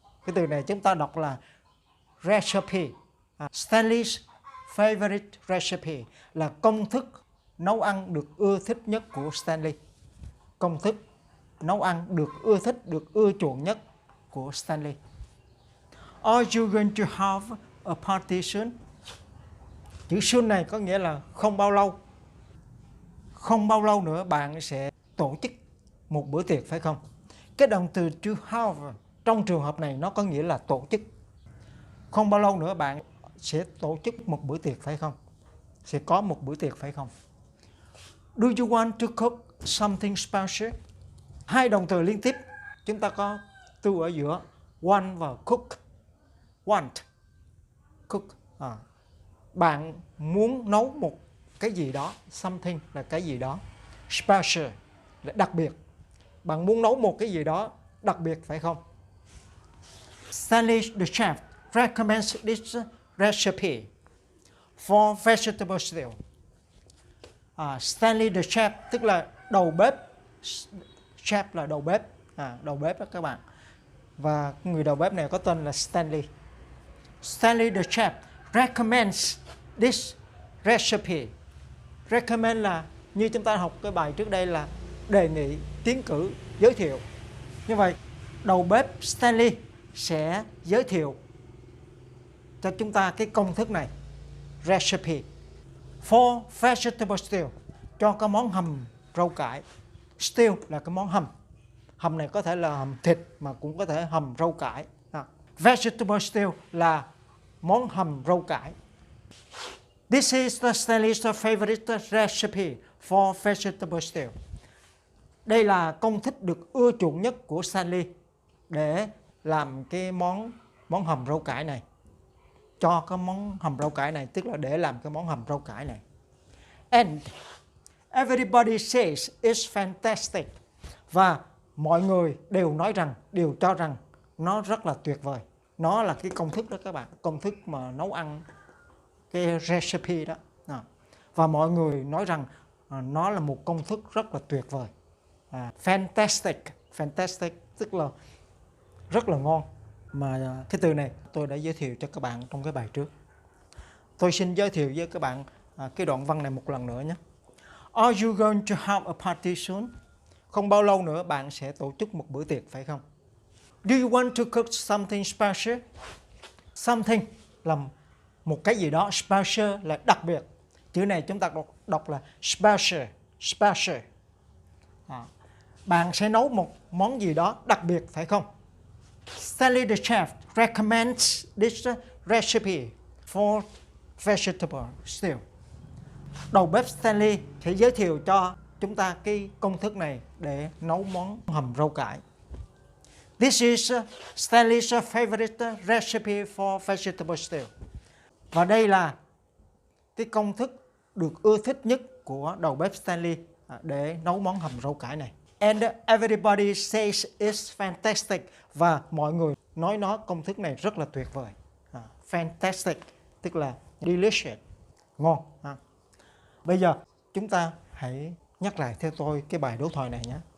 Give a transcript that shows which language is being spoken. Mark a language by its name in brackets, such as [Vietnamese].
[Vietnamese] Cái từ này chúng ta đọc là recipe. [English] Stanley's favorite recipe [Vietnamese] là công thức nấu ăn được ưa thích nhất của Stanley. Công thức nấu ăn được ưa thích, được ưa chuộng nhất của Stanley. [English] Are you going to have a party soon? [Vietnamese] Chữ soon này có nghĩa là không bao lâu. Không bao lâu nữa bạn sẽ tổ chức một bữa tiệc phải không? Cái động từ to have trong trường hợp này nó có nghĩa là tổ chức. Không bao lâu nữa bạn sẽ tổ chức một bữa tiệc phải không? Sẽ có một bữa tiệc phải không? [English] Do you want to cook something special? [Vietnamese] Hai động từ liên tiếp, chúng ta có từ ở giữa want và cook. Want, cook. Bạn muốn nấu một cái gì đó, something là cái gì đó, special là đặc biệt. Bạn muốn nấu một cái gì đó đặc biệt phải không? [English] Stanley the chef recommends this recipe for vegetable stew. Stanley the chef [Vietnamese] tức là đầu bếp. Chef là đầu bếp, đầu bếp đó các bạn. Và người đầu bếp này có tên là Stanley. [English] Stanley the chef recommends this recipe. [Vietnamese] Recommend là như chúng ta học cái bài trước đây là đề nghị, tiến cử, giới thiệu. Như vậy đầu bếp Stanley sẽ giới thiệu cho chúng ta cái công thức này, [English] recipe for vegetable stew, [Vietnamese] cho cái món hầm rau cải. Stew là cái món hầm. Hầm này có thể là hầm thịt mà cũng có thể hầm rau cải. Vegetable stew là món hầm rau cải. [English] This is the Stanley's favorite recipe for vegetable stew. [Vietnamese] Đây là công thức được ưa chuộng nhất của Stanley để làm cái món hầm rau cải này. Cho cái món hầm rau cải này, tức là để làm cái món hầm rau cải này. [English] And everybody says it's fantastic. [Vietnamese] Và mọi người đều nói rằng, đều cho rằng nó rất là tuyệt vời. Nó là cái công thức đó các bạn, công thức mà nấu ăn, cái recipe đó. Và mọi người nói rằng nó là một công thức rất là tuyệt vời. Fantastic, fantastic tức là rất là ngon. Mà cái từ này tôi đã giới thiệu cho các bạn trong cái bài trước. Tôi xin giới thiệu với các bạn cái đoạn văn này một lần nữa nhé. [English] Are you going to have a party soon? [Vietnamese] Không bao lâu nữa bạn sẽ tổ chức một bữa tiệc phải không? [English] Do you want to cook something special? [Vietnamese] Something là một cái gì đó, special là đặc biệt. Chữ này chúng ta đọc là special, special. Bạn sẽ nấu một món gì đó đặc biệt phải không? [English] Stanley the chef recommends this recipe for vegetable stew. [Vietnamese] Đầu bếp Stanley sẽ giới thiệu cho chúng ta cái công thức này để nấu món hầm rau cải. [English] This is Stanley's favorite recipe for vegetable stew. [Vietnamese] Và đây là cái công thức được ưa thích nhất của đầu bếp Stanley để nấu món hầm rau cải này. [English] And everybody says it's fantastic. [Vietnamese] Và mọi người nói công thức này rất là tuyệt vời. Fantastic tức là delicious, ngon. Bây giờ chúng ta hãy nhắc lại theo tôi cái bài đối thoại này nhé.